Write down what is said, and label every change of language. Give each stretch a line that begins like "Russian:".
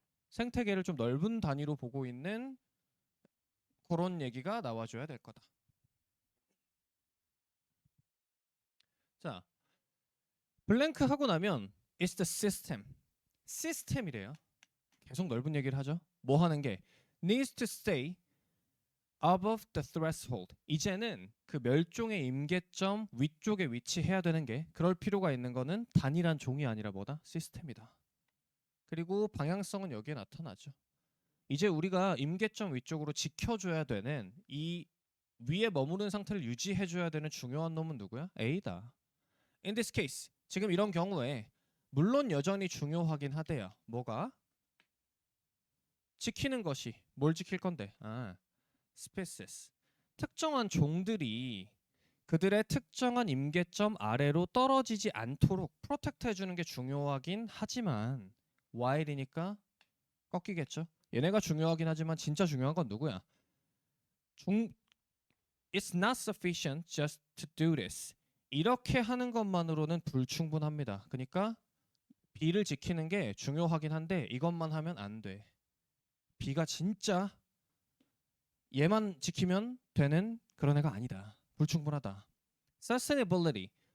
Korean: 생태계를 좀 넓은 단위로 보고 있는 그런 얘기가 나와줘야 될 거다. 자 블랭크 하고 나면
English: It's the system.
Korean: 시스템이래요. 계속 넓은 얘기를 하죠. 뭐 하는 게
English: needs to stay above the threshold.
Korean: 이제는 그 멸종의 임계점 위쪽에 위치해야 되는 게 그럴 필요가 있는 거는 단일한 종이 아니라 뭐다? 시스템이다. 그리고 방향성은 여기에 나타나죠. 이제 우리가 임계점 위쪽으로 지켜줘야 되는 이 위에 머무른 상태를 유지해줘야 되는 중요한 놈은 누구야? A다.
English: In this case,
Korean: 지금 이런 경우에 물론 여전히 중요하긴 하대요. 뭐가? 지키는 것이 뭘 지킬 건데?
English: species.
Korean: 특정한 종들이 그들의 특정한 임계점 아래로 떨어지지 않도록 프로텍트 해주는 게 중요하긴 하지만 while이니까 꺾이겠죠. 얘네가 중요하긴 하지만 진짜 중요한 건 누구야?
English: It's not sufficient just to do this.
Korean: 이렇게 하는 것만으로는 불충분합니다. 그러니까 B를 지키는 게 중요하긴 한데 이것만 하면 안 돼. B가 진짜 얘만 지키면 되는 그런 애가 아니다. 불충분하다. Sustainability.